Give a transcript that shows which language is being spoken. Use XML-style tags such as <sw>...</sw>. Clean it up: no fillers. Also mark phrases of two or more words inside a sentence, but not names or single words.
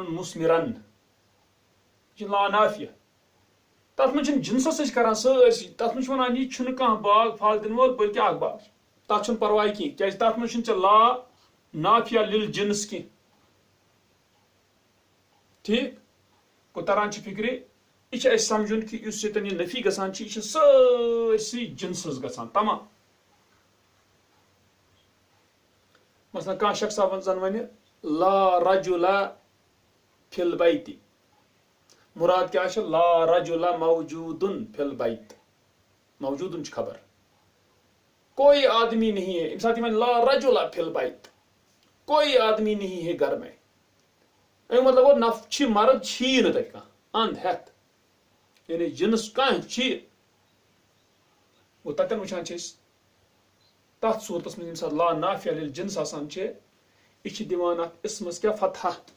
<ks>مثمرن یہ لا نافیہ تتھ منٛز چھنہٕ جنسس أسۍ کران سٲرسی تتھ منٛز چھِ ونان یہِ چھُنہٕ کانٛہہ باغ پھل دِنہٕ وول بلکہِ اکھ باغ تتھ چھُنہٕ پرواے کینٛہہ کیاز تتھ منٛز چھُنہٕ ژےٚ</ks> <ar>لا نافیہ للجنس</ar> <ks>کینٛہہ ٹھیک گوٚو تران چھِ فکرِ یہ سمجھن کہ اس یہ نفی گژھان یہ سرسی جنسز گژھان تمام. مثلا کانٛہہ شخص زن ونہِ</ks> <ar>لا رجل فی البیت،</ar> <ks>مراد کیا</ks> <ar>لا رجل موجود فی البیت، موجود خبر،</ar> <ur>کوئی آدمی نہیں ہے.</ur> <ks>امہِ ساتہٕ</ks> <ar>لا رجل فی البیت،</ar> <ur>کوئی آدمی نہیں ہے گھر میں.</ur> <ks>امیُک مطلب گوٚو نفر مرد چھی نہٕ تتہِ کانٛہہ اند ہیتھ، یعنی جنس کانٛہہ چھی. گوٚو تتٮ۪ن وٕچھان چھِ أسۍ تتھ صوٗرتس منٛز ییٚمہِ ساتہٕ لا نافیہ ییٚلہِ جنس آسان چھِ یہِ چھِ دِوان اتھ اسمس کیٛاہ فتحہ.</ks>